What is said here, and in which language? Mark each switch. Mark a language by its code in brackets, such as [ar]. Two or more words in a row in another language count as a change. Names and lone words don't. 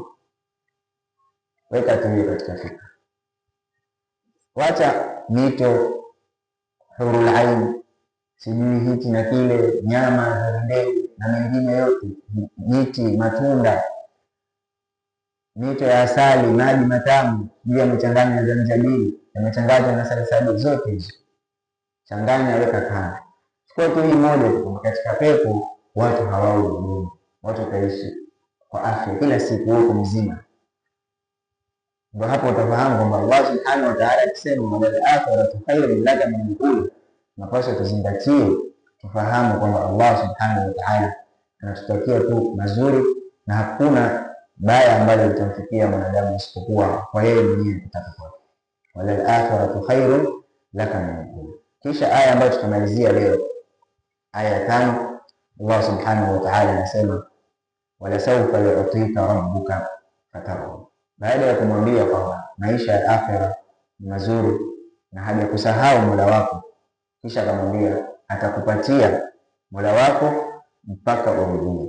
[sw] Weka tu hiyo katika fikra. Wacha mito, [ar] حور العين, [sw] sijui hiki na kile, nyama za ndege na mengine yote, miti, matunda, mito ya asali, maji matamu, pia yamechanganywa na zanjabili, yamechanganywa na salsabil, zote hizo changanya, weka kando. Chukua tu hii moja tu, katika pepo watu hawaui, watu wataishi kwa afya kila siku huko mzima. Ndio hapo utafahamu kwamba [ar] الله سبحانه وتعالى [sw] akisema [ar] وللآخرة خير لك من الأولى, [sw] napaswa tuzingatie, tufahamu kwamba [ar] الله سبحانه وتعالى [sw] anatutakia tu mazuri na hakuna baya ambalo litamfikia mwanadamu isipokuwa kwa yeye mwenyewe kutaka kwake. [ar] وللآخرة خير لك من الأولى. [sw] Kisha aya ambayo tutamalizia leo, aya 5, [ar] الله سبحانه وتعالى [sw] anasema [ar] ولسوف يعطيك ربك فترضى, [sw] baada ya kumwambia kwamba maisha ya akhira ni mazuri na haja kusahau Mola wako, kisha akamwambia atakupatia Mola wako mpaka urudie.